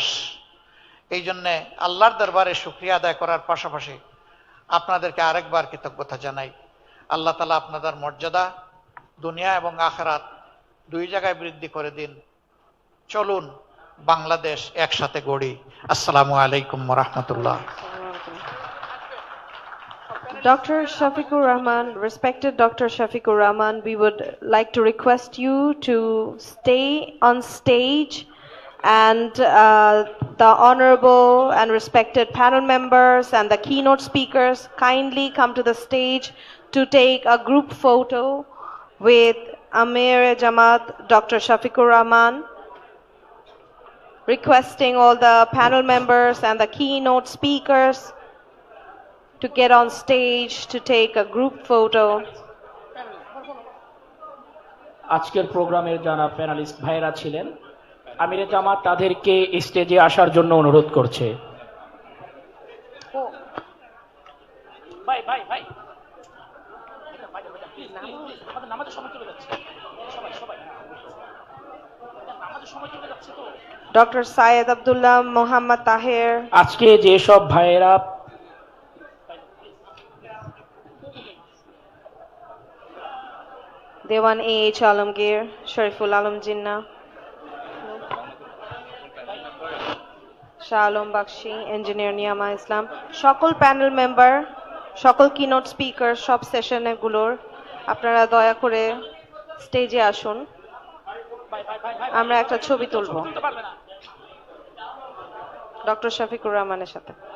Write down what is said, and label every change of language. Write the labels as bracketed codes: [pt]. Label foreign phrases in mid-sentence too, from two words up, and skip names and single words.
[bn] এই জন্যে আল্লাহর দরবারে শুকরিয়া আদায় করার পাশাপাশি আপনাদেরকে আরেকবার কৃতজ্ঞতা জানাই। আল্লাহ তাআলা আপনাদের মর্যাদা দুনিয়া এবং আখিরাত দুই জায়গায় বৃদ্ধি করে দিন। চলুন বাংলাদেশ একসাথে গড়ি। [ar] السلام عليكم ورحمة الله. [en] Dr. Shafiqur Rahman, respected Dr. Shafiqur Rahman, we would like to request you to stay on stage, and the honorable and respected panel members and the keynote speakers kindly come to the stage to take a group photo with Amir-e-Jamaat Dr. Shafiqur Rahman, requesting all the panel members and the keynote speakers to get on stage to take a group photo. [bn] আজকের প্রোগ্রামের যারা প্যানেলিস্ট ভাইরা ছিলেন, আমিরে জামাত তাদেরকে স্টেজে আসার জন্য অনুরোধ করছে। ভাই ভাই ভাই আমাদের নামাজের সময় চলে যাচ্ছে, সবাই সবাই নামাজের সময় চলে যাচ্ছে তো। Dr. Syed Abdullah Muhammad Tahir, আজকে যে সব ভাইয়েরা Dewan A.H. Alamgir, Shariful Alam Jinnah, Shah Alam Bakshi, Engineer Niyama Islam, সকল [en] panel member, [bn] সকল [en] keynote speaker [bn] সব সেশনে গুলোর আপনারা দয়া করে স্টেজে আসুন, আমরা একটা ছবি তুলব ডক্টর শফিকুর রহমানের সাথে।